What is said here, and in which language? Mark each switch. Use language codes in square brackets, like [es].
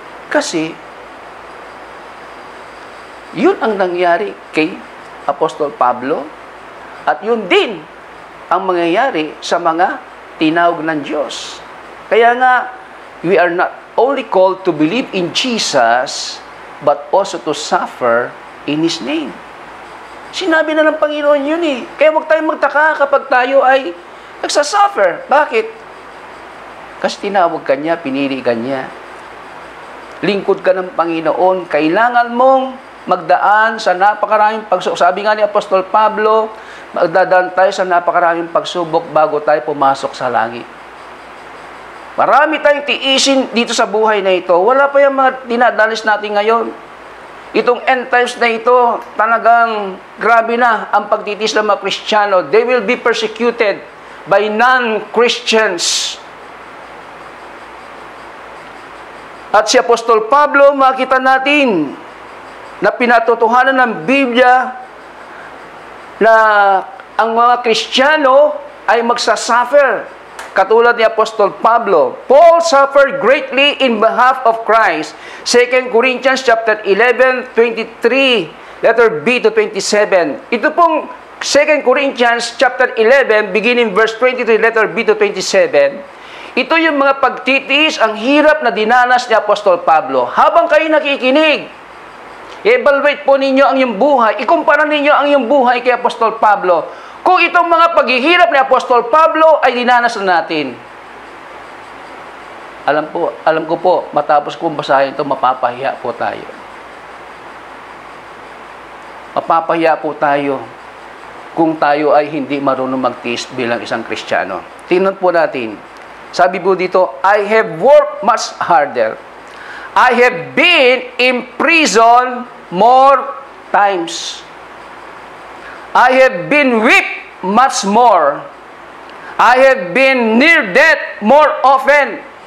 [tl] Kasi, yun ang nangyari kay Apostol Pablo at yun din ang mangyayari sa mga tinawag ng Diyos. Kaya nga, [en] we are not only called to believe in Jesus, but also to suffer in His name. [tl] Sinabi na ng Panginoon yun eh. Kaya huwag tayong magtaka kapag tayo ay nagsasuffer. Bakit? Kasi tinawag ka niya, pinili ka niya. Lingkod ka ng Panginoon, kailangan mong magdaan sa napakaraming pagsubok. Sabi nga ni Apostol Pablo, magdadaan tayo sa napakaraming pagsubok bago tayo pumasok sa langit. Marami tayong tiisin dito sa buhay na ito. Wala pa yung mga dinadalis natin ngayon. Itong end times na ito, talagang grabe na ang pagtitis ng mga Kristiyano. [en] They will be persecuted by non-Christians. [tl] At si Apostol Pablo, makita natin na pinatotohanan ng Biblia na ang mga Kristiyano ay magsasuffer. Katulad ni Apostol Pablo, [en] Paul suffered greatly in behalf of Christ. 2 Corinthians chapter 11, 23, letter B to 27. [tl] Ito pong 2 Corinthians chapter 11, beginning verse 23, letter B to 27. Ito yung mga pagtitiis, ang hirap na dinanas ni Apostol Pablo. Habang kayo nakikinig, i-evaluate po ninyo ang iyong buhay, ikumpara ninyo ang iyong buhay kay Apostol Pablo. Kung itong mga paghihirap ni Apostol Pablo ay dinanas na natin. Alam ko po, matapos kong basahin ito, mapapahiya po tayo. Mapapahiya po tayo kung tayo ay hindi marunong magtiis bilang isang Kristiyano. Tingnan po natin. Sabi po dito, [en] I have worked much harder. I have been in prison more times. I have been whipped much more. I have been near death more often.